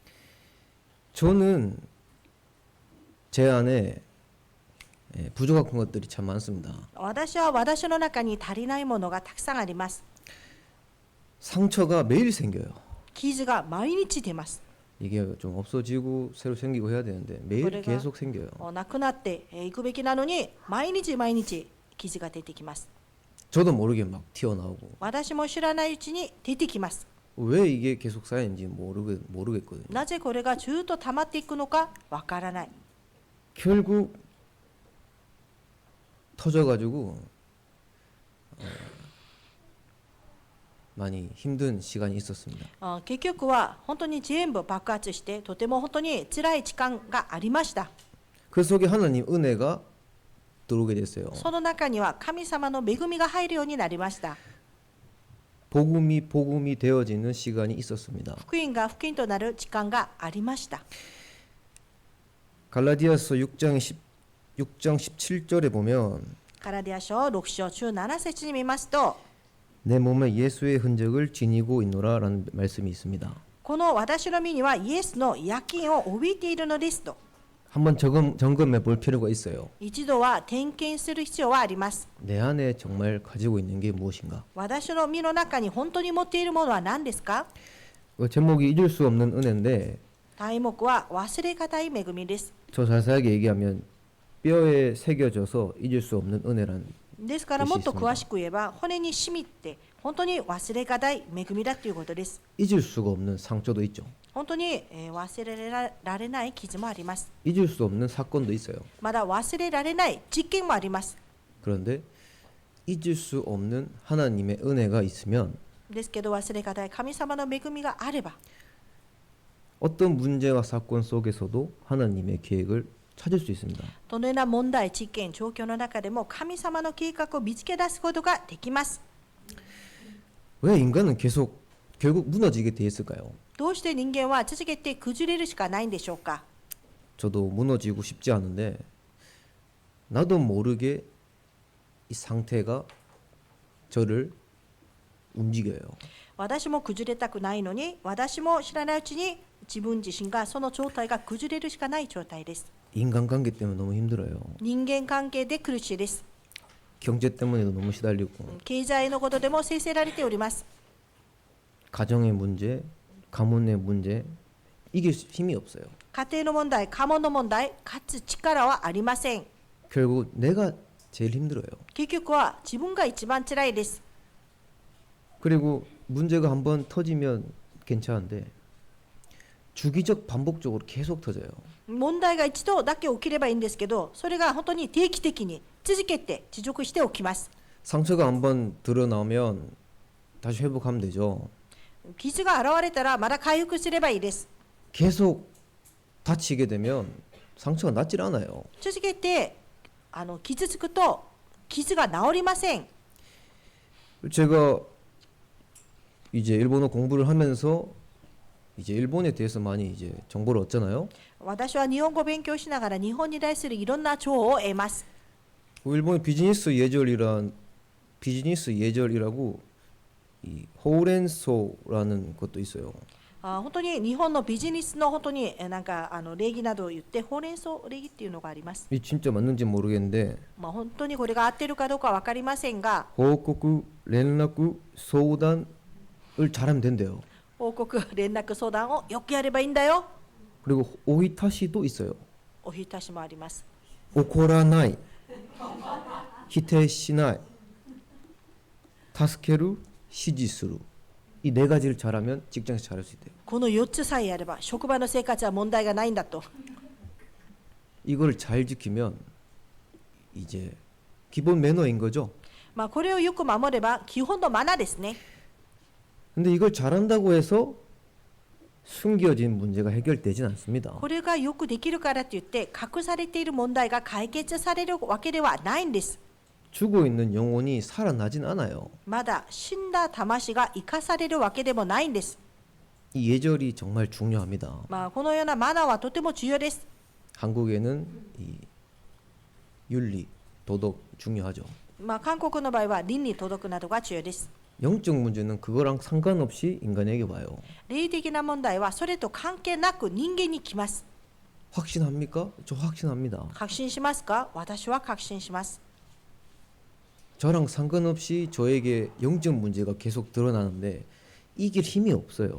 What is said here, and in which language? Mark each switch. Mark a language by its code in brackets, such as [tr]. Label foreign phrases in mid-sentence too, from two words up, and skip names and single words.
[ko] 저는 제 안에 부족한 것들이 참 많습니다. [ja] 私は私の中に足りないものがたくさんあります。 [ko] 상처가 매일 생겨요. [ja] 傷が毎日出ます。 [ko] 이게 좀 없어지고 새로 생기고 해야 되는데 매일 그래가- 계속 생겨요. [ja] なくなっていくべきなのに毎日毎日傷が出てきます。 [ko] 저도 모르게 막 튀어나오고 [ja] 私も知らないうちに出てきます。 [ko] 왜 이게 계속 쌓이는지 모르겠거든요. [ja] なぜこれがずっと溜まっていくのかわからない。 [ko] 결국 터져가지고 많이 힘든 시간이 있었습니다. [ja] 結局は本当に全部爆発してとても本当に辛い時間がありました。 [ko] 그 속에 하나님 은혜가 들어오게 됐어요. [ja] その中には神様の恵みが入るようになりました。 [ko] 복음이 되어지는 시간이 있었습니다. [ja] 福音が福音となる時間がありました。 [ko] 갈라디아서 6장 17절에 보면 [ja] ガラディア書6章17節に見ますと、 [ko] 내 몸에 예수의 흔적을 지니고 있노라라는 말씀이 있습니다. [ja] この私の身にはイエスの夜勤を帯びているのですと、 [ko] 한번 점검해 볼 필요가 있어요. [ja] 一度は点検する必要はあります。 [ko] 내 안에 정말 가지고 있는 게 무엇인가? [ja] 私の身の中に本当に持っているものは何ですか？ [ko] 제목이 잊을 수 없는 은혜인데 [ja] 題目は忘れがたい恵みです。 [ko] 저 자세하게 얘기하면 뼈에 새겨져서 잊을 수 없는 은혜란 [ja] ですからもっと詳しく言えば骨に染みて本当に忘れがたい恵みだということです。 [ko] 잊을 수가 없는 상처도 있죠. [ja] 本当に忘れられない傷もあります。 [ko] 잊을 수 없는 사건도 있어요. [ja] まだ忘れられない実験もあります。 [ko] 그런데 잊을 수 없는 하나님의 은혜가 있으면 [ja] ですけど忘れがたい神様の恵みがあれば [ko] 어떤 문제와 사건 속에서도 하나님의 계획을 찾을 수 있습니다. [ja] どのような問題、事件、状況の中でも神様の計画を見つけ出すことができます。 [ko] 왜 인간은 결국 무너지게 돼 있을까요? [ja] どうして人間は続けて崩れるしかないんでしょうか？ [ko] 저도 무너지고 싶지 않은데 나도 모르게 이 상태가 저를 움직여요. [ja] 私も崩れたくないのに、私も知らないうちに自分自身がその状態が崩れるしかない状態です。 [ko] 인간관계 때문에 너무 힘들어요. [ja] 人間関係で苦しいです。 [ko] 경제 때문에도 너무 시달리고 [ja] 経済のことでも制せられております。 [ko] 가정의 문제, 가문의 문제 이길 힘이 없어요. [ja] 家庭の問題、家門の問題、勝つ力はありません。 [ko] 결국 내가 제일 힘들어요. [ja] 結局は自分が一番辛いです。 [ko] 그리고 문제가 한번 터지면 괜찮은데 주기적 반복적으로 계속 터져요. [ja] 問題が一度だけ起きればいいんですけど、それが本当に定期的に続けて持続して起きます。 [ko] 상처가 한번 드러나면 다시 회복하면 되죠. [ja] 傷が現れたらまだ回復すればいいです。 [ko] 계속 다치게 되면 상처가 낫질 않아요. [ja] 続けて傷つくと傷が治りません。 [ko] 제가 이제 일본어 공부를 하면서 이제 일본에 대해서 많이 이제 정보를 얻잖아요. [ja] 私は日本語を勉強しながら日本に対するいろんな情報を得ます。 [ko] 일본의 비즈니스 예절이라고 이 호렌소라는 것도 있어요. [ja] 本当に日本のビジネスの本当になんか礼儀などを言ってほうれん草礼儀っていうのがあります。 [ko] 이 진짜 맞는지 모르겠는데 [ja] 本当にこれが合ってるかどうかわかりませんが、 [ko] 報告, 연락, 소단을 잘하면 된대요. [ja] 報告連絡相談をよくやればいいんだよ。 [ko] 그리고 오히타시도 있어요. [ja] おひたしもあります。怒らない否定しない助ける指示する [ko] 이 네 가지를 잘하면 직장에서 잘할 수 있대요. [ja] この4つさえあれば職場の生活は問題がないんだと。 [ko] 이걸 잘 지키면 이제 기본 매너인 거죠. [ja] まあこれをよく守れば基本のマナーですね。 [ko] 근데 이걸 잘한다고 해서 숨겨진 문제가 해결되진 않습니다. [ja] これがよくできるからといって隠されている問題が解決されるわけではないんです。 [ko] 죽어 있는 영혼이 살아나진 않아요. [ja] まだ死んだ魂が生かされるわけでもないんです。 [ko] 이 예절이 정말 중요합니다. [ja] まあこのようなマナーはとても重要です。 [ko] 한국에는 이 윤리, 도덕 중요하죠. [ja] まあ韓国の場合は倫理道徳などが重要です。 [ko] 영적 문제는 그거랑 상관없이 인간에게 와요. [ja] 霊的な問題はそれと関係なく人間に来ます。 [ko] 확신합니까? 저 확신합니다. [ja] 確信しますか？私は確信します。 [ko] 저랑 상관없이 저에게 영적 문제가 계속 드러나는데 이길 힘이 없어요.